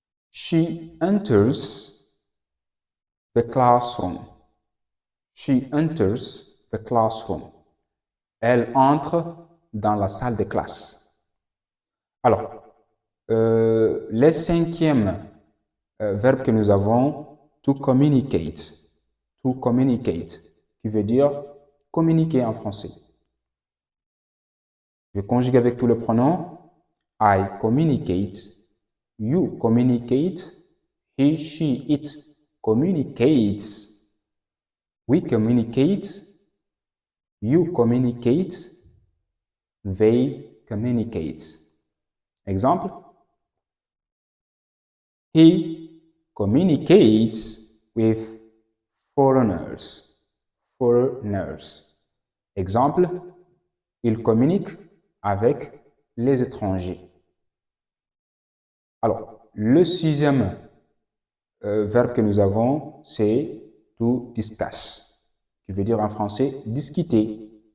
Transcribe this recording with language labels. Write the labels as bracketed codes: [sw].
[en] She enters the classroom. She enters the classroom. [fr] Elle entre dans la salle de classe. Alors, le cinquième verbe que nous avons, [en] to communicate. To communicate, [fr] qui veut dire communiquer en français. Je conjugue avec tous les pronoms. [en] I communicate. You communicate. He, she, it communicates. We communicate. You communicate. They communicate. [fr] Exemple. [en] He communicates with foreigners. Foreigners. [fr] Exemple. Il communique avec les étrangers. Alors, le sixième verbe que nous avons, c'est [en] to discuss, [fr] qui veut dire en français discuter.